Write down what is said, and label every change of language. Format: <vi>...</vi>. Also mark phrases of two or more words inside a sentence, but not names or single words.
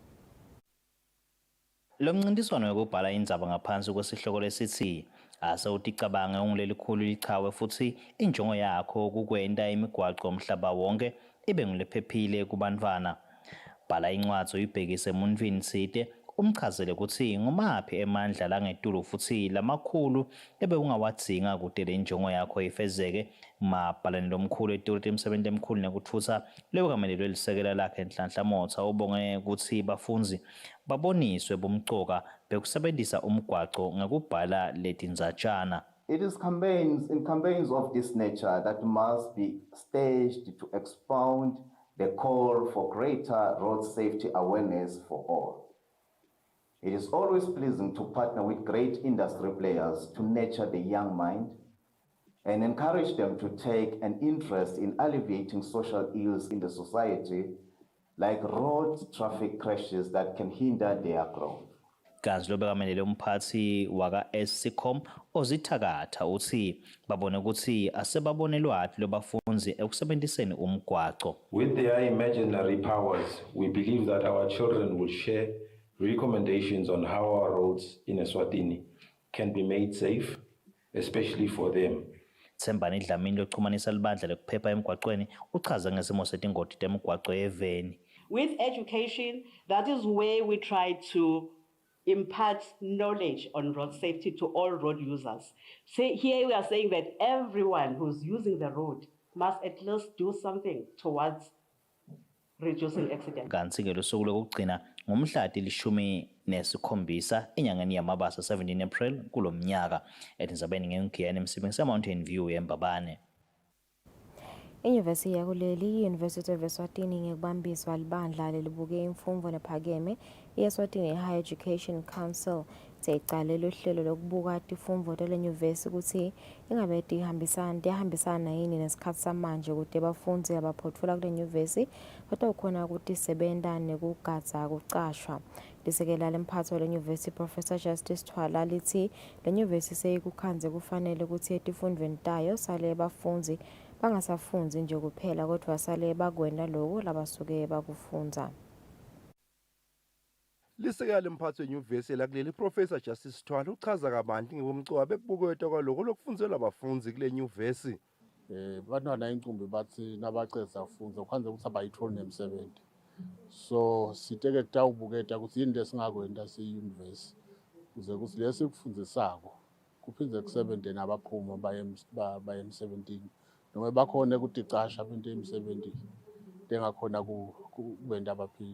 <ss>Lo mncintiswano wokubhala indzaba ngaphansi kwesihloko lesithi asewuticabange ungulelikhulu lichawe futhi injongo yakho kukwenta imigwaqo umhlaba wonke ibe ngulephephile kubantwana. Bhala incwadzi uyibhekise emuntwini side umchazele ukuthi ngumaphi emandla langetulu futhi lamakhulu ebe ungawadzinga kude le njongo yakho ifezeke. Mabhalane lomkhulu eToroti emsebenzi emkhulu nekutfutsa leyo kamelelo elisekela lakhe Nhlanhla Motha ubonge ukuthi bafunzi baboniswe bomcoka bekusebenzisa umgwaqo ngekubhala letindzatshana.</ss> <en>It is campaigns of this nature that must be staged to expound the call for greater road safety awareness for all. It is always pleasing to partner with great industry players to nurture the young mind and encourage them to take an interest in alleviating social ills in the society, like road traffic crashes that can hinder their growth.</en> <ss>Kanti lo bekamelele umphathi waka Escom ozithakatha uthi babone ukuthi asebabone lwathi lobafunzi ekusebenziseni umgwaqo.</ss> <en>With their imaginary powers, we believe that our children will share recommendations on how our roads in Eswatini can be made safe, especially for them.</en> <ss>Thembani Dlamini lokuxhumanisa libandla lokuphepha emgwaqweni uchaza ngesimo setingoti temgwaqo eveni.</ss> <en>With education, that is where we try to impart knowledge on road safety to all road users. So here we are saying that everyone who's using the road must at least do something towards reducing accidents.</en> <ss>Kanti ke losuku lokugcina ngomhla ka-17 enyangeni yamabasa 17 April kulomnyaka etinzabeni ngengiyani emsebenzini se-Mountain View eMbabane. Inyuvesi yakuleli i-University of Eswatini ngekubambiswa libandla lelibuke imfundo nephakeme i-Eswatini Higher Education Council seyicale lohlelo lokubuka tifundvo telenyuvesi ukuthi ingabe tihambisana yini nesikhathi samanje ukuthi abafundzi abaphotfula kule nyuvesi batokhona ukuthi sebenta nekugadza kucashwa. Lisekela lemphatsi wale nyuvesi Professor Justice Twala lithi le nyuvesi seyikukhandze kufanele ukuthi etifundweni tayo sale bafundzi bangasafundzi nje kuphela kodwa sale bakwenda lokho labasuke bakufundza. Lisekela lemphatsi wenyuvesi lakuleli Professor Justice Twala uchaza kabanti ngobumcoka bekubuketwa kwaloko lokufundzela abafunzi kule nyuvesi. Bantwana incumbi bathi nabaceda kufundza kwanze ukuthi abayitholi nemsebenzi. So siteke kutawubuketa ukuthi yini lesingakwenda siyunivesi kuze ukuthi lesi kufundisako kuphindze kusebenze nabaphuma baye emsebenzini noma bakhona ukuthi casha into emsebenzini dengakhona kubenda abaphili.</ss>